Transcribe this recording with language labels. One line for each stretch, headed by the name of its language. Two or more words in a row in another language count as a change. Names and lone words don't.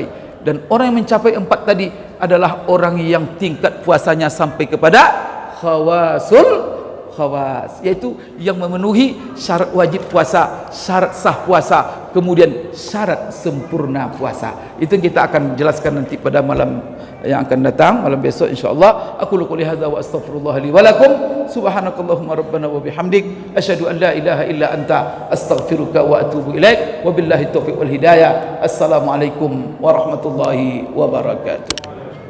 Indonesian: Dan orang yang mencapai 4 tadi adalah orang yang tingkat puasanya sampai kepada
Arabic: خواص الخواص,
Indonesian: yaitu yang memenuhi syarat wajib puasa, syarat sah puasa, kemudian syarat sempurna puasa. Itu kita akan jelaskan nanti pada malam yang akan datang, malam besok insyaallah.
Arabic: أقول قولي هذا وأستغفر الله لي ولكم. سبحانك اللهم ربنا وبحمدك، أشهد أن لا إله إلا أنت، أستغفرك وأتوب إليك. وبالله التوفيق والهداية. السلام عليكم ورحمة الله وبركاته.